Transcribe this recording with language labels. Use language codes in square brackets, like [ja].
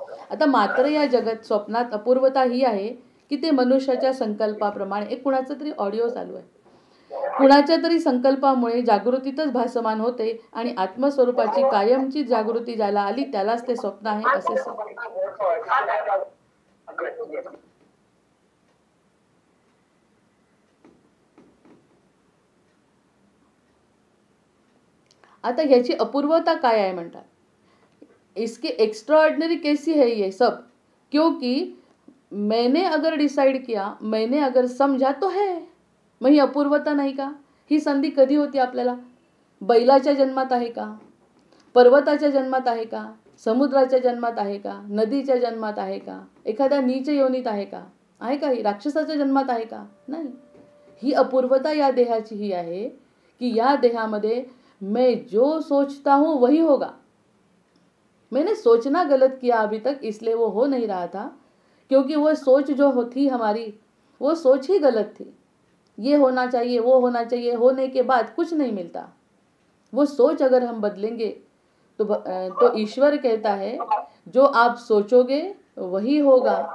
[mr] आता मात्र या जगत स्वप्नात अपूर्वता ही आहे की ते मनुष्याच्या संकल्पाप्रमाणे, एक कुणाचा तरी ऑडिओ चालू आहे, कुणाच्या तरी संकल्पामुळे जागृतीतच भासमान होते आणि आत्मस्वरूपाची कायमची जागृती ज्याला आली त्यालाच ते स्वप्न आहे असे आता ह्याची अपूर्वता काय आहे म्हणतात? [hi] इसकी एक्स्ट्राऑर्डिनरी कैसी है ये सब, क्योंकि मैंने अगर डिसाइड किया, मैंने अगर समझा तो है. [mr] मग ही अपूर्वता नाही का? ही संधी कधी होती आपल्याला? बैलाच्या जन्मात आहे का? पर्वताच्या जन्मात आहे का? समुद्राच्या जन्मात आहे का? नदीच्या जन्मात आहे का? एखाद्या नीच योनीत आहे का? आहे का? ही राक्षसाच्या जन्मात आहे का? नाही. ही अपूर्वता या देहाची ही आहे की या देहामध्ये [hi] मैं जो सोचता हूँ वही होगा. मैंने सोचना गलत किया अभी तक, इसलिए वो हो नहीं रहा था, क्योंकि वो सोच जो थी हमारी, वो सोच ही गलत थी. ये होना चाहिए, वो होना चाहिए, होने के बाद कुछ नहीं मिलता. वो सोच अगर हम बदलेंगे तो ईश्वर कहता है जो आप सोचोगे वही होगा.